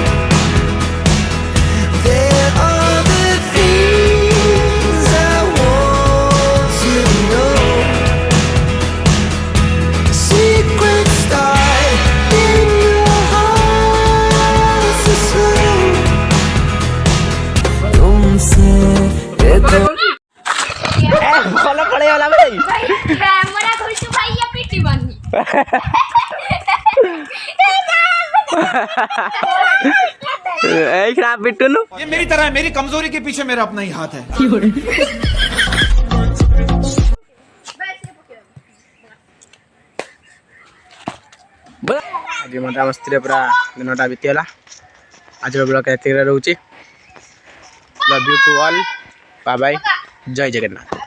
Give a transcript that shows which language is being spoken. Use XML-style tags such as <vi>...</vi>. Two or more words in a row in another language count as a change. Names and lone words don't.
<en>There are the things I want to know. Secrets start in your heart so slow.</en> <hi>तुमसे ये तो</hi> <or>ଭଲ ପଳେଇଗଲା ଭାଇ। କ୍ୟାମେରା ଧରିଛୁ ଭାଇ ଇଏ ପିଟିବନି। ଏଇ ଖିଣା ପିଟୁନୁ।</or> <hi>ये मेरी तरह है, मेरी कमजोरी के पीछे मेरा अपना ही हाथ है।</hi> <or>ଆଜି ମଜାମସ୍ତିରେ ପୁରା ଦିନଟା ବିତିଗଲା। ଆଜିର ବ୍ଲଗ୍ ଏତିକିରେ ରହୁଛି।</or> <en>love you to all, bye bye,</en> <or>ଜୟ ଜଗନ୍ନାଥ।</or>